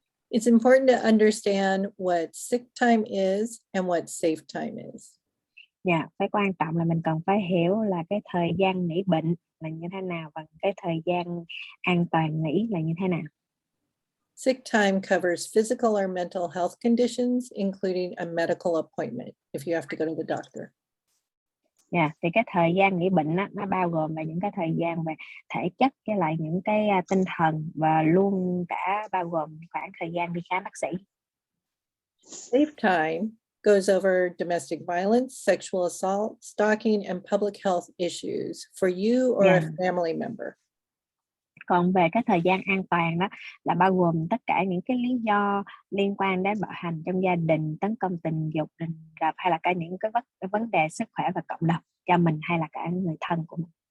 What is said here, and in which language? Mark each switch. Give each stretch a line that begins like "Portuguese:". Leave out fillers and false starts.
English: It's important to understand what sick time is and what safe time is.
Vietnamese: Dạ, cái quan trọng là mình cần phải hiểu là cái thời gian nghỉ bệnh là như thế nào và cái thời gian an toàn nghỉ là như thế nào.
English: Sick time covers physical or mental health conditions, including a medical appointment if you have to go to the doctor.
Vietnamese: Dạ, thì cái thời gian nghỉ bệnh đó, nó bao gồm là những cái thời gian về thể chất với lại những cái tinh thần, và luôn cả bao gồm khoảng thời gian đi khám bác sĩ.
English: Safe time goes over domestic violence, sexual assault, stalking, and public health issues for you or a family member.
Vietnamese: Còn về cái thời gian an toàn đó là bao gồm tất cả những cái lý do liên quan đến bạo hành trong gia đình, tấn công tình dục, rình rập, hay là cả những cái vấn đề sức khỏe và cộng đồng cho mình hay là cả người thân của mình.